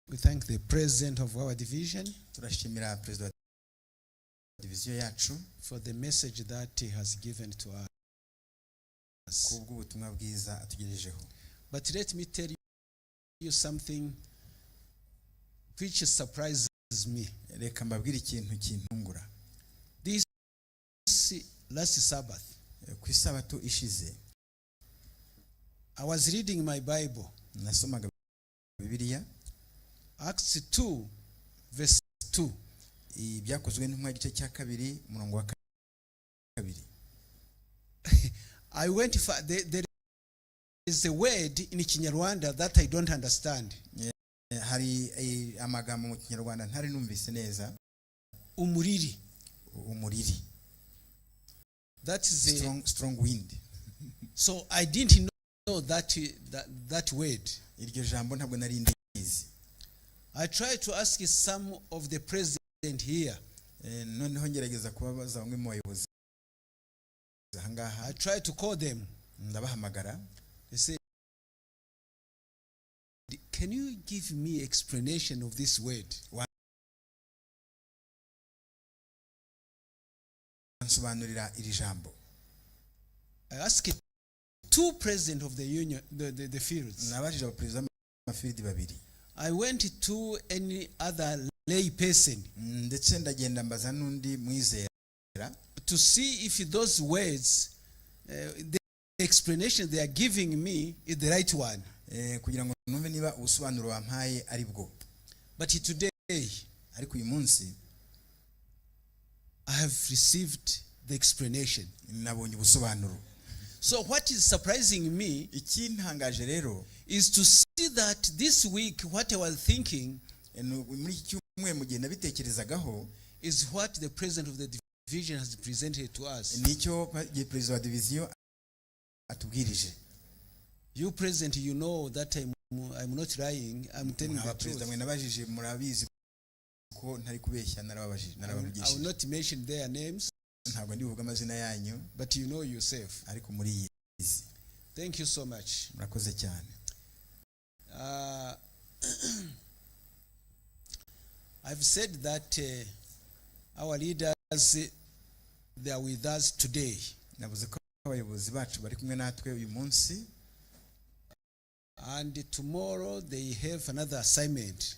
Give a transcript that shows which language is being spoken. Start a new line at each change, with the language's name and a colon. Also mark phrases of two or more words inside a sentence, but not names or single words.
English: We thank the president of our division
Kinyarwanda: turashimira president wa division yacu
English: for the message that he has given to us.
Kinyarwanda: kubw'ubutumwa bwiza atugejejeho.
English: But let me tell you something which surprises me.
Kinyarwanda: Reka mbabwire ikintu kintungura.
English: This last Sabbath,
Kinyarwanda: ku isabato ishize,
English: I was reading my Bible.
Kinyarwanda: nasomaga Bibiliya,
English: Acts 2 verse 2.
Kinyarwanda: ibyakozwe n'intumwa igice cya 2 umurongo wa 2.
English: I went for there is a word in Kinyarwanda that I don't understand.
Kinyarwanda: Hari amagambo mu Kinyarwanda ntari numvise neza. Umuriri. Umuriri.
English: That is a strong wind. So I didn't know that word.
Kinyarwanda: Iryo jambo ntabwo nari ndizi.
English: I tried to ask some of the president here.
Kinyarwanda: Noneho ngerageza kubabaza bamwe mu bayobozi ahangaha.
English: I tried to call them.
Kinyarwanda: Ndabahamagara.
English: They said, "Can you give me explanation of this word?"
Kinyarwanda: Ansobanurira iri jambo.
English: I asked two presidents of the union, the fields.
Kinyarwanda: Nabajije abaperezida b'amafield babiri.
English: I went to any other lay person
Kinyarwanda: ndetse ndagenda mbaza n'undi mwizera
English: to see if those words the explanation they are giving me is the right one.
Kinyarwanda: Kugira ngo numve niba ubusobanuro bampaye ari bwo.
English: But today,
Kinyarwanda: ariko uyu munsi,
English: I have received the explanation.
Kinyarwanda: Nabonye ubusobanuro.
English: So what is surprising me
Kinyarwanda: ikintangaje rero
English: is to see that this week what I was thinking
Kinyarwanda: muri iki cyumwe mugenda bitekerezagaho
English: is what the president of the division has presented to us.
Kinyarwanda: Nicyo president wa division atubwirije.
English: You president, you know that I'm not lying, I'm telling the truth.
Kinyarwanda: Mwe nabajije murabizi ko ntari kubeshya, narababajije.
English: I will not mention their names,
Kinyarwanda: ntabwo ndivuga amazina yanyu,
English: but you know yourself.
Kinyarwanda: ariko muri yizi.
English: Thank you so much.
Kinyarwanda: Murakoze cyane.
English: I've said that our leaders, they are with us today.
Kinyarwanda: Navuze ko abayobozi bacu bari kumwe natwe uyu munsi.
English: And tomorrow they have another assignment.